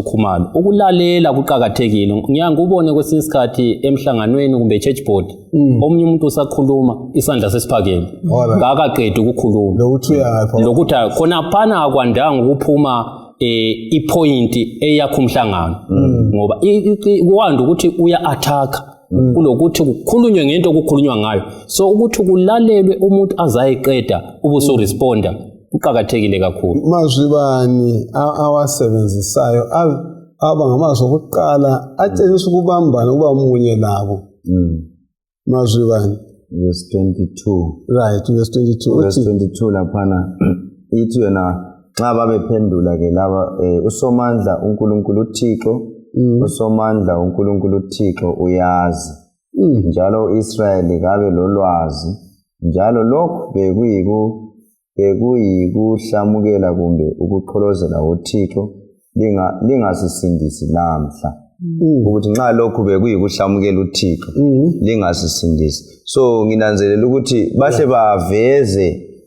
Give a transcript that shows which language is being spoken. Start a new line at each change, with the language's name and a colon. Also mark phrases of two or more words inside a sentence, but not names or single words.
North Ndebele: uKhumalo ukulalela kuqhakathekile ngiyangubone kwesinye isikhathi emhlanganweni kumbe
English: church board
North Ndebele: omunye umuntu usakhuluma isandla sesiphakeme ngakaqedi ukukhuluma lokuthi khona phana akwandanga ukuphuma ipoint eyakho umhlangano ngoba kwanda ukuthi uya attack kulokuthi kukhulunywe ngento okukhulunywa ngayo so ukuthi kulalelwe umuntu azayiqeda ubuso responda kuqhakathekile kakhulu. Mazwi bani awasebenzisayo aba ngamazwi okuqala atshengisa ukubambana kuba munye labo mazwi bani
English: verse 22 right verse 22 verse 22
North Ndebele: laphana ithi yena nxa babephendula ke laba uSomandla uNkulunkulu uThixo uSomandla uNkulunkulu uThixo uyazi njalo uIsrayeli kabe lolwazi njalo lokho bekuyikuhlamukela kumbe ukuqholozela uThixo lingasisindisi namhla ukuthi nxa lokho bekuyikuhlamukela uThixo lingasisindisi so nginanzelela ukuthi bahle baveze